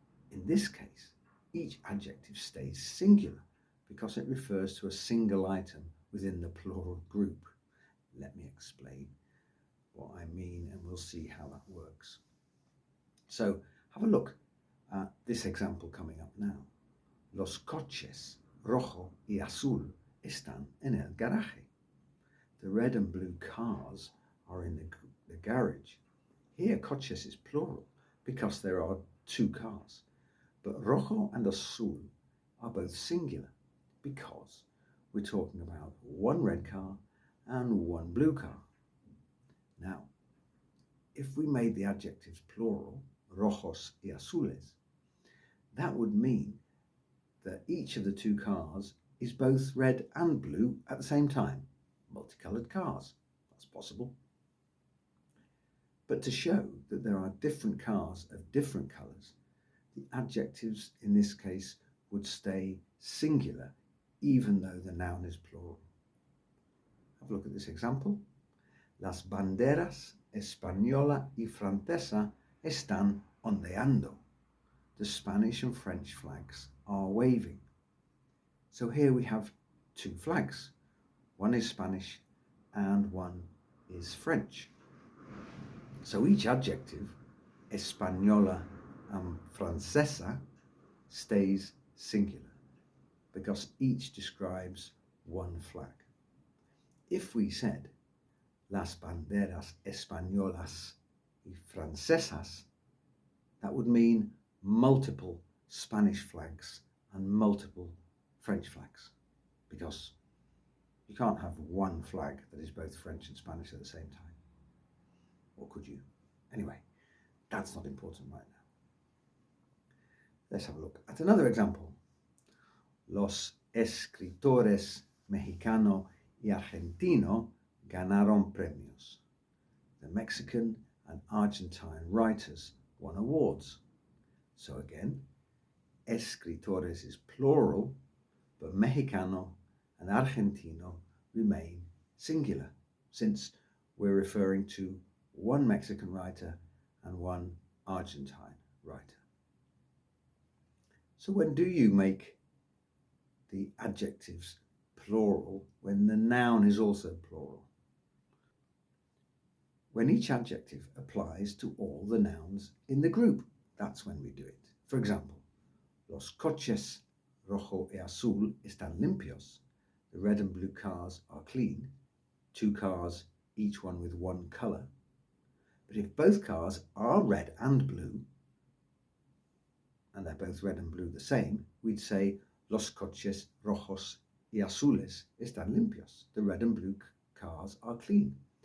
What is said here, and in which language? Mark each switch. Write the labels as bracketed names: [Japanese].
[English] In this case, each adjective stays singular because it refers to a single item within the plural group. Let me explain what I mean and we'll see how that works. So have a look at this example coming up now. [Spanish] Los coches rojo y azul están en el garaje. [English] The red and blue cars are in the garage. Here coches is plural because there are two cars, but rojo and azul are both singular because we're talking about one red car and one blue car. Now, if we made the adjectives plural, [Spanish] rojos y azules, [English] that would mean that each of the two cars is both red and blue at the same time. Multicolored cars, that's possible. But to show that there are different cars of different colors, the adjectives in this case would stay singular even though the noun is plural. Have a look at this example. [Spanish] Las banderas española y francesa están ondeando. [English] The Spanish and French flags are waving. So here we have two flags. One is Spanish and one is French. So each adjective, española and francesa, stays singular because each describes one flag. If we said [Spanish] las banderas españolas y francesas, [English] that would mean multiple Spanish flags and multiple French flags, because you can't have one flag that is both French and Spanish at the same time. Or could you? Anyway, that's not important right now. Let's have a look at another example. [Spanish] Los escritores mexicano y argentino ganaron premios. [English] The Mexican and Argentine writers won awards. So again, escritores is plural, but mexicano and argentino remain singular, since we're referring to one Mexican writer and one Argentine writer. So when do you make the adjectives plural when the noun is also plural? When each adjective applies to all the nouns in the group, that's when we do it. For example, [Spanish] los coches rojo y azul están limpios. [English] The red and blue cars are clean. Two cars, each one with one colour. But if both cars are red and blue, and they're both red and blue the same, we'd say [Spanish] los coches rojos y azules están limpios. [English] The red and blue cars are clean.